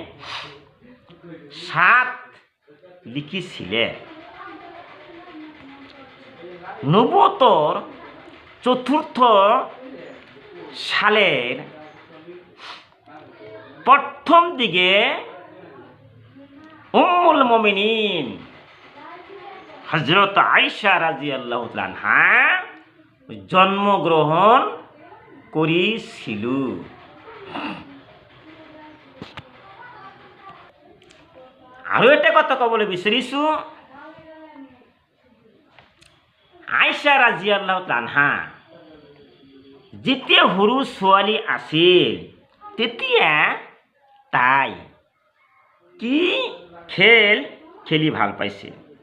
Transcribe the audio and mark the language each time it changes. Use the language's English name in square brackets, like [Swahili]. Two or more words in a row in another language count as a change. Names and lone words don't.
[Bangla] সাদ লিখেছিলেন নবুয়তর ৪র্থ সালের প্রথম দিকে [Arabic] أم المؤمنين [Bangla] হযরত আয়েশা [Arabic] رضي الله تعالى عنها [Bangla] জন্মগ্রহণ করেছিল। [Assamese] আৰু এটা কথা ক'বলৈ বিচাৰিছোঁ, আয়েশা [Arabic] رضي الله تعالى عنها [Assamese] যেতিয়া সৰু ছোৱালী আছিল তেতিয়া তাই কি খেল খেলি ভাল পাইছিল।